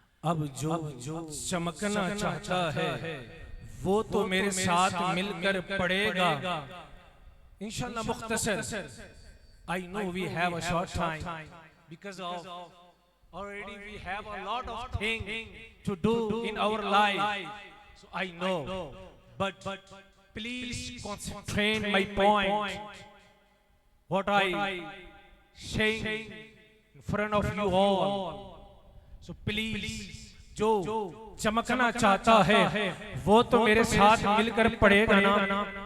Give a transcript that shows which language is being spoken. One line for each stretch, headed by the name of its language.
Hindi: अब जो चमकना चाहता है वो तो मेरे साथ मिलकर पढ़ेगा इंशाअल्लाह। मुख्तसर,
English: I know we have a short time because of already we have a lot of things to do in our life, so I know, but please concentrate my point, what I saying in front of you all. So please,
Hindi: जो चमकना चाहता है वो तो मेरे साथ मिलकर पढ़ेगा ना।